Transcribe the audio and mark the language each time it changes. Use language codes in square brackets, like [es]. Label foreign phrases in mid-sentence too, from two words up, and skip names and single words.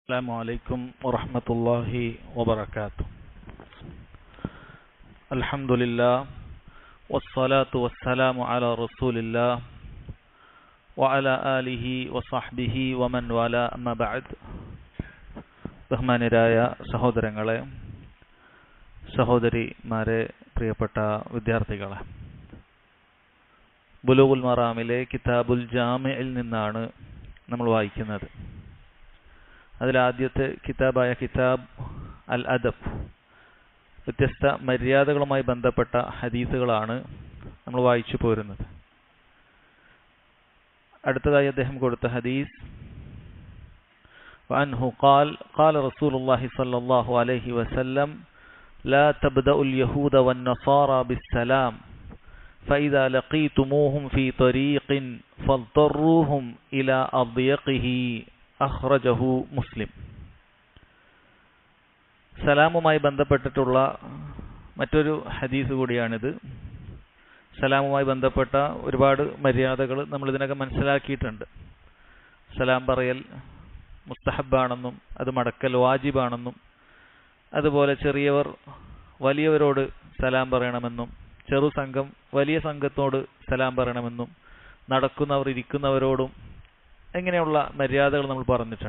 [ar] السلام عليكم ورحمة الله وبركاته. الحمد لله والصلاة والسلام على رسول الله وعلى آله وصحبه ومن والاه أما بعد. [ml] ബഹുമാന്യരായ സഹോദരങ്ങളെ, സഹോദരിമാരെ, പ്രിയപ്പെട്ട വിദ്യാർത്ഥികളെ, ബുലൂഗുൽ മറാമിലെ കിതാബുൽ ജാമിഇൽ നിന്നാണ് നമ്മൾ വായിക്കുന്നത്. അതിലാദ്യത്തെ കിതാബായ കിതാബ് അൽ അദബ്, വ്യത്യസ്ത മര്യാദകളുമായി ബന്ധപ്പെട്ട ഹദീസുകളാണ് നമ്മൾ വായിച്ചു പോരുന്നത്. അടുത്തതായി അദ്ദേഹം കൊടുത്ത ഹദീസ്, [ar] وعنه قال قال رسول الله صلى الله عليه وسلم لا تبدأوا اليهود والنصارى بالسلام فإذا لقيتموهم في طريق فاضطروهم إلى أضيقه أخرجه مسلم. [ml] സലാമുമായി ബന്ധപ്പെട്ടിട്ടുള്ള മറ്റൊരു ഹദീസ് കൂടിയാണിത്. സലാമുമായി ബന്ധപ്പെട്ട ഒരുപാട് മര്യാദകൾ നമ്മൾ ഇതിനകം മനസ്സിലാക്കിയിട്ടുണ്ട്. സലാം പറയൽ മുസ്തഹബാണെന്നും അത് മടക്കൽ വാജിബാണെന്നും, അതുപോലെ ചെറിയവർ വലിയവരോട് സലാം പറയണമെന്നും, ചെറു സംഘം വലിയ സംഘത്തോട് സലാം പറയണമെന്നും, നടക്കുന്നവർ ഇരിക്കുന്നവരോടും എങ്ങനെയുള്ള മര്യാദകൾ നമ്മൾ പറഞ്ഞിട്ടുണ്ട്.